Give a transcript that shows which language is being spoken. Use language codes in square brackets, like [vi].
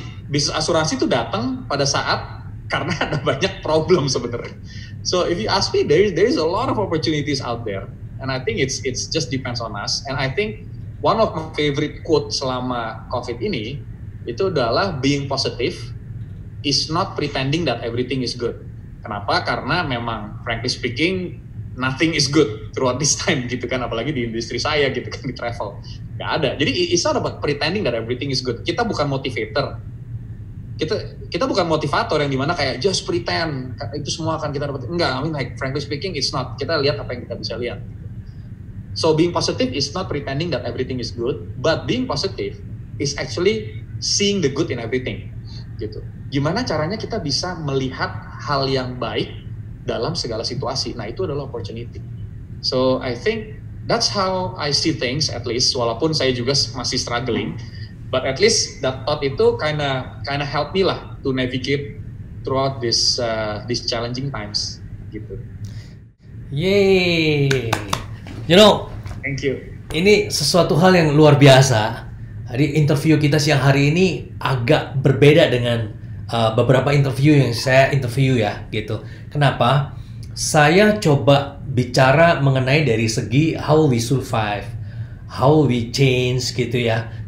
[id] Bisnis asuransi itu datang pada saat karena ada banyak problem sebenarnya. [en] So if you ask me, there is a lot of opportunities out there, and I think it's just depends on us. And I think one of my favorite quote [id] selama COVID ini itu adalah [en] being positive is not pretending that everything is good. Kenapa? [id] Karena memang [en] frankly speaking nothing is good throughout this time [id] gitu kan, apalagi di industri saya gitu kan, di travel nggak ada. Jadi [en] it's not about pretending that everything is good. [id] Kita bukan motivator, kita bukan motivator yang dimana kayak [en] just pretend [id] itu semua akan kita dapat. [en] Enggak, I mean like frankly speaking it's not. [id] Kita lihat apa yang kita bisa lihat. [en] So being positive is not pretending that everything is good, but being positive is actually seeing the good in everything gitu. [id] Gimana caranya kita bisa melihat hal yang baik dalam segala situasi. Nah, itu adalah opportunity. [en] So, I think that's how I see things, at least, [id] walaupun saya juga masih [en] struggling, but at least that thought itu kinda help me lah to navigate throughout these challenging times, gitu. Yeay! Thank you. [id] Ini sesuatu hal yang luar biasa. Jadi interview kita siang hari ini agak berbeda dengan beberapa interview yang saya interview ya gitu. Kenapa? Saya coba bicara mengenai dari segi [en] how we survive, how we change [id] gitu ya.